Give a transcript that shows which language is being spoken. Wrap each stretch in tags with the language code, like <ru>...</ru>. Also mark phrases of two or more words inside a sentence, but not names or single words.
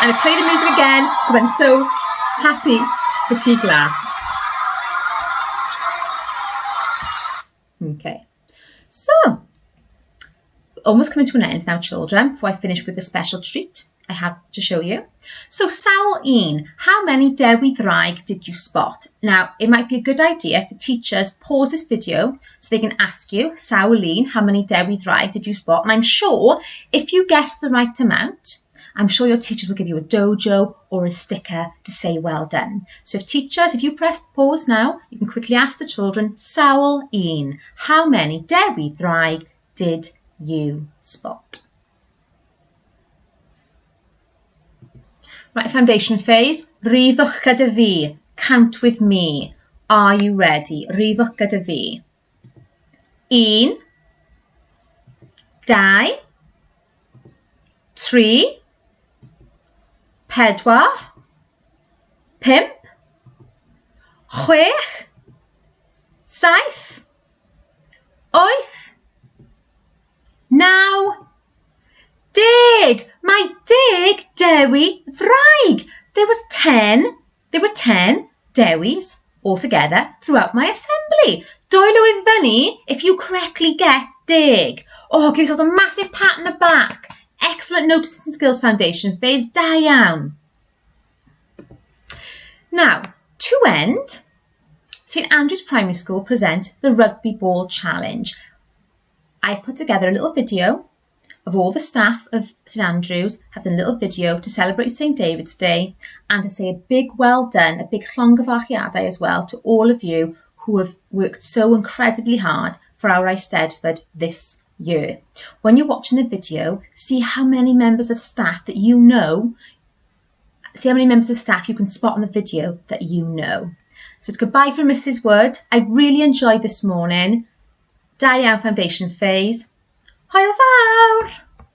<en>And I play the music again because I'm so happy for tea glass. Okay, so almost coming to an end now, children, before I finish with the special treat I have to show you. So,</en> <cy>sawl un,</cy> <en>how many</en> <cy>dewi ddraig</cy> <en>did you spot? Now, it might be a good idea if the teachers pause this video so they can ask you,</en> <cy>sawl un,</cy> <en>how many</en> <cy>dewi ddraig</cy> <en>did you spot? And I'm sure if you guess the right amount, I'm sure your teachers will give you a dojo or a sticker to say well done. So if you press pause now, you can quickly ask the children,</en> <cy>sawl un,</cy> <en>how many</en> <cy>dewi ddraig</cy> <en>did you spot? Right, foundation phase.</en> <cy>Rifwch gyda fi.</cy> <en>Count with me. Are you ready?</en> <cy>Rifwch gyda fi. 1, 2, 3, 4, 5, 6, 7, 8, 9, 10.</cy> <en>My 10</en> <cy>dewi ddraig.</cy> <en>There were 10 dewis altogether throughout my assembly.</en> <cy>Dwylo i fyny</cy> <en>if you correctly guessed 10. Oh, give yourselves a massive pat on the back. Excellent noticing and skills foundation phase.</en> <cy>Da iawn.</cy> <en>Now, to end, St Andrews Primary School present the Rugby Ball Challenge. I've put together a little video of all the staff of St Andrews, have done a little video to celebrate St David's Day and to say a big well done, a big llongyfarchiadau as well to all of you who have worked so incredibly hard for our Eisteddfod this year. When you're watching the video, see how many members of staff that you know, see how many members of staff you can spot on the video that you know. So it's goodbye from Mrs Wood. I really enjoyed this morning.</en> <cy>Da iawn</cy> <en>foundation phase.</en> <cy>Hwyl fawr!</cy>